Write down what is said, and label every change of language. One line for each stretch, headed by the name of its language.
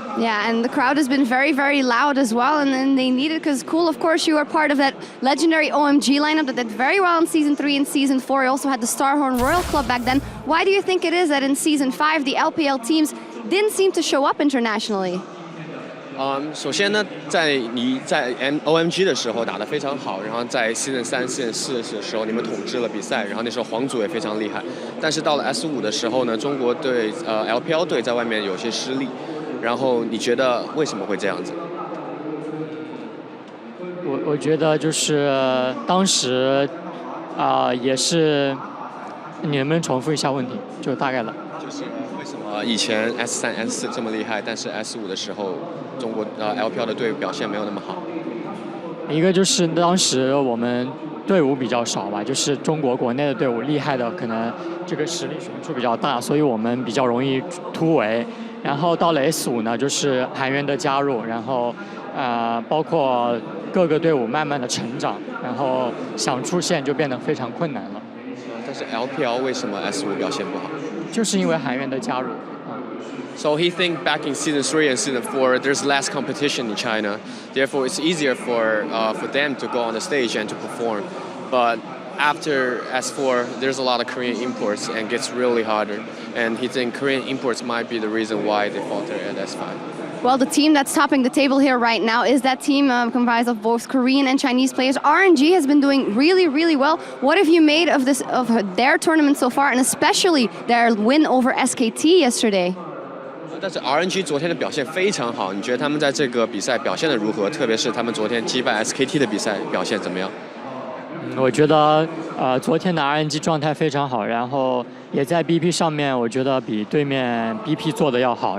English: Yeah, and the crowd has been very, very loud as well, and then they need it because Cool, of course, you are part of that legendary OMG lineup that did very well in Season 3 and Season 4. You also had the Starhorn Royal Club back then. Why do you think it is that in Season 5 the LPL teams didn't seem to show up internationally?
Chinese: 首先呢，你在 OMG 的时候打得非常好，然后在 Season 3、Season 4的时候你们统治了比赛，然后那时候皇族也非常厉害。但是到了 S5的时候呢，中国队LPL 队在外面有些失利，然后你觉得为什么会这样子？我觉得就是当时也是，你能不能重复一下问题？就大概了。就是为什么以前 S3、S4 这么厉害，但是 S5的时候中国LPL 的队伍表现没有那么好？一个就是当时我们队伍比较少吧，就是中国国内的队伍厉害的可能这个实力悬殊比较大，所以我们比较容易突围。然后到了 S5呢，就是韩援的加入，然后包括各个队伍慢慢的成长，然后想出线就变得非常困难了。但是 LPL 为什么 S5 表现不好？就是因为韩援的加入。
English: So he think back in Season 3 and Season 4, there's less competition in China. Therefore, it's easier for them to go on the stage and to perform. But after S4, there's a lot of Korean imports and gets really harder. And he think Korean imports might be the reason why they falter at S5. Well, the team that's topping the table here right now is that team comprised of both Korean and Chinese players. RNG has been doing really, really well. What have you made of their tournament so far, and especially their win over SKT yesterday?
Chinese: 但是 RNG 昨天的表现非常好，你觉得他们在这个比赛表现的如何？特别是他们昨天击败 SKT 的比赛表现怎么样？我觉得昨天的 RNG 状态非常好，然后也在 BP 上面，我觉得比对面 BP 做的要好。